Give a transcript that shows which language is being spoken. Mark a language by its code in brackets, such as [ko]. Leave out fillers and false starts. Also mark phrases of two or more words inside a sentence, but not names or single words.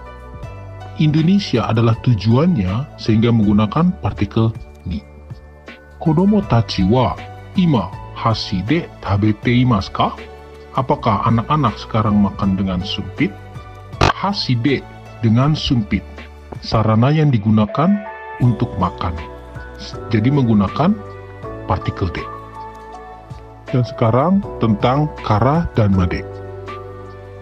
[id] Indonesia adalah tujuannya, sehingga menggunakan partikel ni. [ja] 子供たちは今箸で食べていますか? [id] Apakah anak-anak sekarang makan dengan sumpit? [ja] 箸で, [id] dengan sumpit, sarana yang digunakan untuk makan. Jadi menggunakan partikel D. Dan sekarang tentang kara dan made.